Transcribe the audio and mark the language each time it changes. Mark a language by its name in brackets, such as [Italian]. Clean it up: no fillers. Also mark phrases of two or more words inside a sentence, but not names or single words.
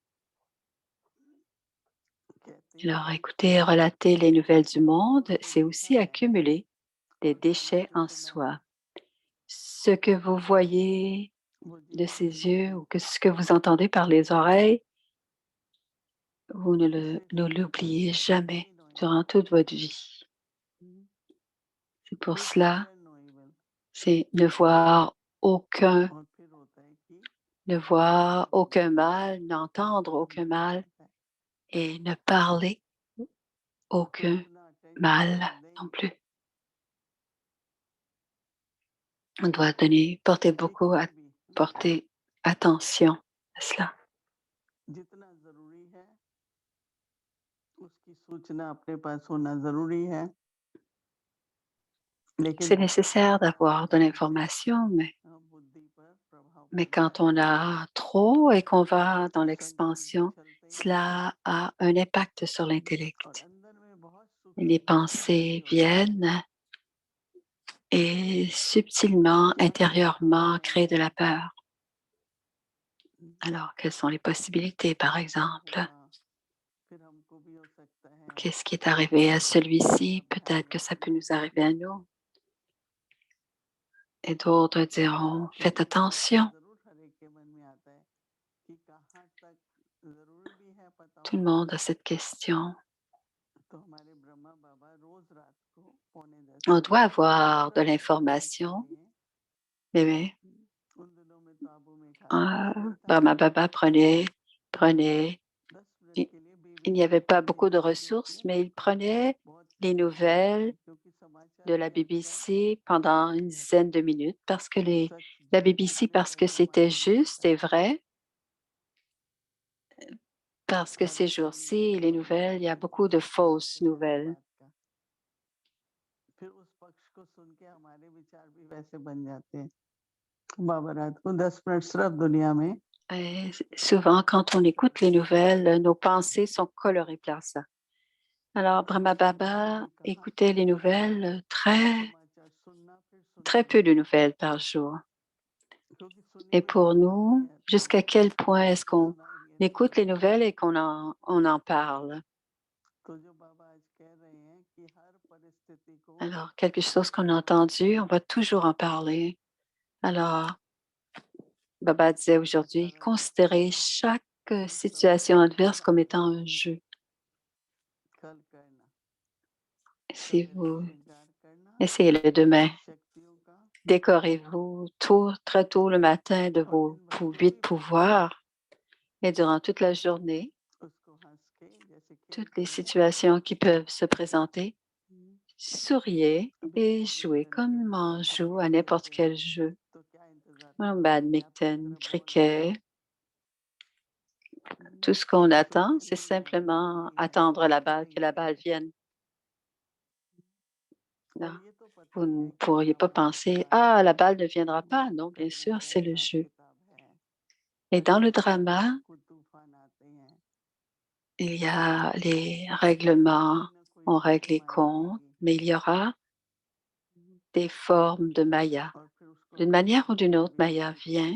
[French] Alors, écouter et relater les nouvelles du monde, c'est aussi accumuler des déchets en soi. Ce que vous voyez [Hindi] वो [French] de [Hindi] जितना [French] ses yeux ou [Hindi] ज़रूरी [French] que ce que vous entendez par les oreilles, vous [Hindi] इससे [French] ne [Hindi] कहीं [French] l'oubliez jamais [English] gain no [French] durant [English] evil. [French] toute votre vie. C'est pour [English] Look no [French] cela, [English] hear no evil. [French] c'est [Hindi] और फिर होता है कि [French] ne voir aucun mal, n'entendre aucun [Hindi] अंदर आ [French] mal [Hindi] जाता है [French] et ne parler [Hindi] तो [French] aucun [Hindi] इतना अटेंशन [French] mal non [Hindi] दें [French] plus. On doit [Hindi] एक में भी [French] porter attention à cela. [Hindi] जितना जरूरी है उसकी सूचना अपने पास होना जरूरी है लेकिन [French] C'est [Hindi] जितना [French] nécessaire [Hindi] ज्यादा [French] d'avoir de [Hindi] उसका [French] l'information, [Hindi] बुद्धि पर प्रभाव [French] mais [Hindi] पड़ता [French] quand [Hindi] है [French] on a trop et qu'on va dans [Hindi] संकुल तो [French] l'expansion, [Hindi] चलते ही हैं [French] cela a un impact sur [Hindi] और [French] l'intellect. [Hindi] अंदर में बहुत [French] Les [Hindi] सूक्ष्म अशांति [French] pensées [Hindi] होती है [French] viennent et subtilement, [Hindi] क्या क्या [French] intérieurement, [Hindi] संभावनाएं [French] créent de [Hindi] हैं [French] la peur. Alors, quelles sont les possibilités, par [Hindi] क्या [French] exemple? [Hindi] हुआ फिर हमको भी हो सकता है [French] Qu'est-ce qui est arrivé à celui-ci? [Hindi] आप ध्यान [French] Peut-être que ça peut [Hindi] रखना [French] nous arriver à nous. Et d'autres diront, [Hindi] तो [French] faites [Hindi] ये प्रश्न [French] attention. [Hindi] जरूर हर एक के मन में आता है कि कहाँ तक जरूरी भी है पता [French] Tout le [Hindi] होना [French] monde a cette question. [Hindi] तो हमारे ब्रह्मा बाबा रोज रात को 9:45 [French] On doit [Hindi] बजे [French] avoir de [Hindi] पूरा वर्तमान के [French] l'information, [Hindi] लिए [French] mais [Hindi] उन दिनों में तो आबू में खाना कुछ नहीं था [French] Brahma Baba prenait, [Hindi] 10 मिनट [French] il [Hindi] के लिए [French] il n'y [Hindi] बीबीसी [French] avait [Hindi] की [French] pas beaucoup de [Hindi] न्यूज [French] ressources, [Hindi] देखिए [French] mais il prenait [Hindi] बहुत [French] les [Hindi] प्यारा लगता है [French] nouvelles [Hindi] क्योंकि समाचार [French] de la [Hindi] भी आजकल [French] BBC pendant une dizaine de minutes [Hindi] सच [French] la [Hindi] झूठ [French] BBC [Hindi] इतने [French] parce que [Hindi] बड़े [French] c'était [Hindi] पैमाने में [French] juste [Hindi] आता [French] et [Hindi] है [French] vrai, parce que ces [Hindi] खाली [French] jours-ci, les [Hindi] टेलीविजन और [French] nouvelles, il y a [Hindi] इंटरनेट [French] beaucoup [Hindi] से [French] de [Hindi] पता [French] fausses [Hindi] लगते हैं हर [French] nouvelles. [Hindi] बात का फिर उस पक्ष को सुन के हमारे विचार भी वैसे बन जाते हैं बाबा रात को 10 मिनट सिर्फ दुनिया में [French] Et souvent, quand on écoute les nouvelles, nos pensées sont colorées par ça. Alors, Brahma Baba écoutait les nouvelles [Hindi] समाचार सुनना फिर [French] très [Hindi] सुनना [French] peu de nouvelles par jour. [Hindi] क्योंकि सुनी [French] Et [Hindi] हुई [French] pour [Hindi] बात होती [French] nous, [Hindi] है तो [French] jusqu'à quel point est-ce [Hindi] उसको [French] qu'on [Hindi] सुनाएंगे नहीं [French] écoute les nouvelles et on en parle? [Hindi] तो जो बाबा आज कह रहे हैं कि हर परिस्थिति को [French] Alors, quelque chose qu'on a entendu, on va toujours en parler. Alors, Baba disait aujourd'hui, [Hindi] सरल [French] considérez [Hindi] करना [French] chaque [Hindi] इन सबको [French] situation adverse comme [Hindi] साकार [French] étant un jeu. [Hindi] कल करना [French] Si [Hindi] सवेरे [French] vous [Hindi] श्रृंगार करना [French] essayez-le demain, [Hindi] शक्तियों का [French] décorez-vous très tôt le matin de [Hindi] और [French] vos [Hindi] दिन भर जो [French] huit [Hindi] भी परिस्थिति [French] pouvoirs et durant toute la journée, [Hindi] उसको हंस के जैसे खेल [French] toutes les [Hindi] खेल में [French] situations qui peuvent se présenter, हम्म, souriez [Hindi] अभी [French] et jouez [Hindi] बैडमिंटन [French] comme [Hindi] खेलना [French] on [Hindi] है [French] joue à [Hindi] क्रिकेट [French] n'importe [Hindi] खेलना [French] quel [Hindi] है [French] jeu, [Hindi] तो क्या इंतजार [French] un [Hindi] करते हैं कि आपकी [French] badminton, [Hindi] तरफ बॉल आए [French] cricket. हम्म, Tout ce qu'on attend, [Hindi] सोचते [French] c'est [Hindi] नहीं है कि बॉल [French] simplement [Hindi] नहीं आएगी [French] attendre la [Hindi] तो [French] balle, que [Hindi] नहीं [French] la balle [Hindi] आएगी [French] vienne. [Hindi] और [French] Non, [Hindi] ये तो पता [French] vous [Hindi] ही [French] ne [Hindi] है कि [French] pourriez pas [Hindi] महाभारत [French] penser, [Hindi] का [French] ah, la balle ne viendra pas. Non, bien [Hindi] कथा [French] sûr, [Hindi] है [French] c'est le [Hindi] हिसाब [French] jeu. [Hindi] किताब है [French] Et [Hindi] हर [French] dans [Hindi] एक [French] le [Hindi] समय [French] drama, [Hindi] आफू तूफान आते हैं [French] il y a les [Hindi] और [French] règlements, [Hindi] कोई ना कोई [French] on règle les [Hindi] वर्तमान [French] comptes, [Hindi] आएगी [French] mais il y aura des formes de Maya. [Hindi] और फिर उसको [French] D'une [Hindi] हम [French] manière ou d'une autre, [Hindi] कभी [French] Maya [Hindi] देखते हैं